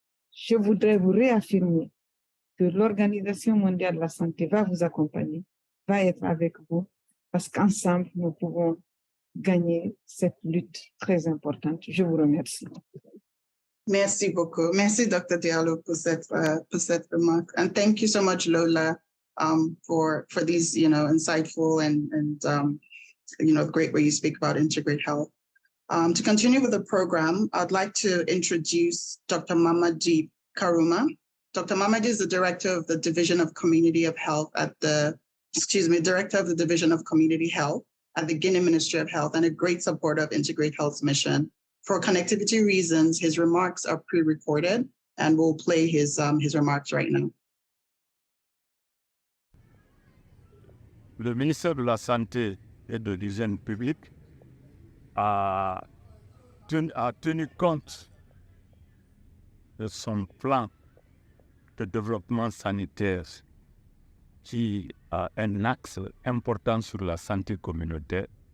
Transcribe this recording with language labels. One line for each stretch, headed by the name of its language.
French: je voudrais vous réaffirmer que l'Organisation mondiale de la santé va vous accompagner, va être avec vous, parce qu'ensemble, nous pouvons gagner cette lutte très importante. Je vous remercie. Merci beaucoup. Merci, Dr. Diallo, pour cette remarque.
English: And thank you so much, Lola, for these, insightful and great way you speak about Integrate Health. To continue with the program, I'd like to introduce Dr. Mamadi Karuma. Dr. Mamadi is the Director of the Division of Community Health at the Guinea Ministry of Health and a great supporter of Integrate Health's mission. For connectivity reasons, his remarks are pre-recorded and we'll play his remarks right now.
French: Le ministère de la Santé et de l'Hygiène publique a tenu compte de son plan de développement sanitaire qui a un axe important sur la santé communautaire.